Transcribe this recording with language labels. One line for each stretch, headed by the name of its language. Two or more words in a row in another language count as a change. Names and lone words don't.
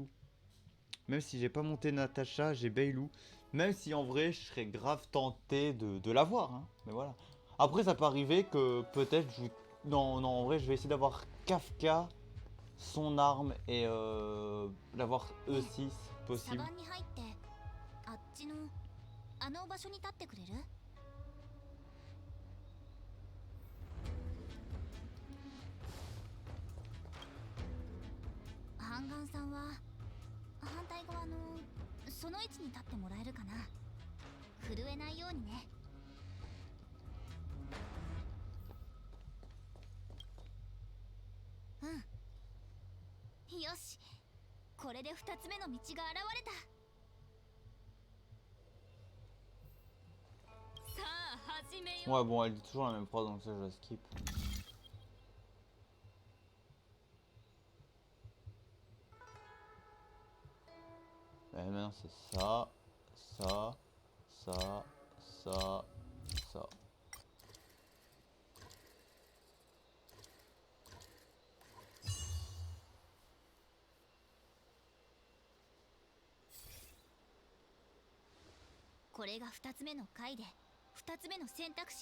French: Même si j'ai pas monté Natacha, j'ai Beilou. Même si en vrai, je serais grave tenté de l'avoir. Hein. Mais voilà. Après, ça peut arriver que peut-être je... Non, en vrai, je vais essayer d'avoir Kafka son arme et l'avoir E6
Japanese: サ
French: possible.
Japanese: バンに入ってあっちのあの場所に立ってくれる？ハンガンさんは反対側のその位置に立ってもらえるかな。震えないようにね。うん、よし、これで2つ目の道が現れた。さあ始めよう。
French: Ouais, bon, elle dit toujours la même phrase donc ça je la skip. Maintenant c'est ça, ça, ça, ça, ça.
Japanese: « これが2つ目の回で2つ目の選択肢。